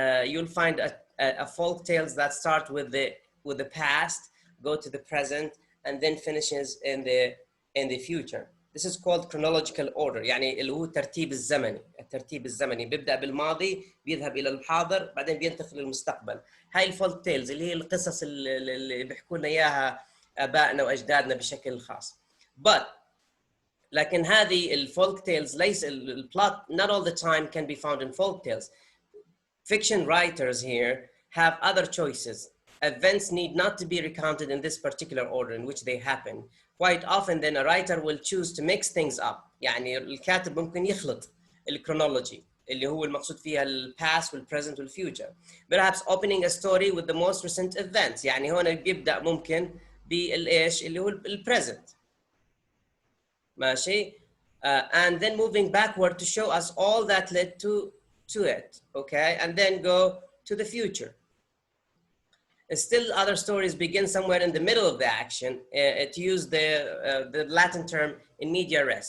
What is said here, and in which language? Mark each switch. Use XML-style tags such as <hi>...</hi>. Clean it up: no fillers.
<en>You'll find a folk tales that start with the past, go to the present, and then finishes in the future. This is called chronological order.</en> <ar>يعني اللي هو الترتيب الزمني بيبدأ بالماضي بيذهب إلى الحاضر بعدين بينتقل للمستقبل. هاي الفولك تيلز اللي هي القصص اللي بيحكوا لنا إياها آبائنا وأجدادنا بشكل خاص.</ar> <en>But</en> <ar>لكن هذه الفولك تيلز ليس البلot</ar> <en>not all the time can be found in folk tales. Fiction writers here have other choices. events need not to be recounted in this particular order in which they happen. Quite often then a writer will choose to mix things up.</en> <ar>يعني الكاتب ممكن يخلط الكرونولوجي اللي هو المقصود فيها ال past وال present وال future.</ar> <en>Perhaps opening a story with the most recent events.</en> <ar>يعني هون بيبدأ ممكن بالإيش اللي هو ال present. ماشي.</ar> <en>And then moving backward to show us all that led to it. Okay, and then go to the future. Still other stories begin somewhere in the middle of the action. To use the Latin term in media res.</en>